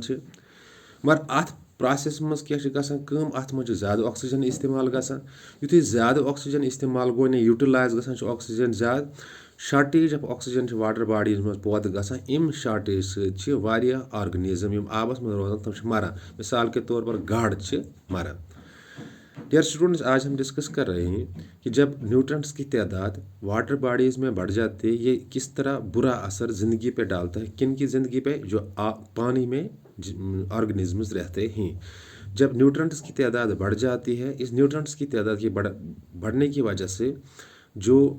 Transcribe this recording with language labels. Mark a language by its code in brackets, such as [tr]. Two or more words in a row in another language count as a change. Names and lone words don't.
[ks] چھِ مگر اتھ پروسیس منٛز کیاہ چھِ گژھان کٲم اتھ منٛز چھِ زیادٕ آکسیجن استعمال گژھان یُتھُے زیادٕ آکسیجن استعمال گوٚو یا یوٗٹِلایز گژھان چھُ آکسیجن زیادٕ شارٹیج آف آکسیجن چھِ واٹر باڈیز منٛز پٲدٕ گژھان امہِ شارٹیج سۭتۍ چھِ واریاہ آرگنیزم یِم آبس منٛز روزان تِم چھِ مران [ur] مثال کے طور پر گاڈٕ چھِ مران [en] dear students [ur] آج ہم ڈسکس کر رہے ہیں کہ جب نیوٹرنٹس کی تعداد [en] water bodies [ur] میں بڑھ جاتی ہے یہ کس طرح برا اثر زندگی پہ ڈالتا ہے کن کی زندگی پہ جو پانی میں آرگنزمز رہتے ہیں جب نیوٹرنٹس کی تعداد بڑھ جاتی ہے اس نیوٹرنٹس کی تعداد کی بڑھنے کی وجہ سے جو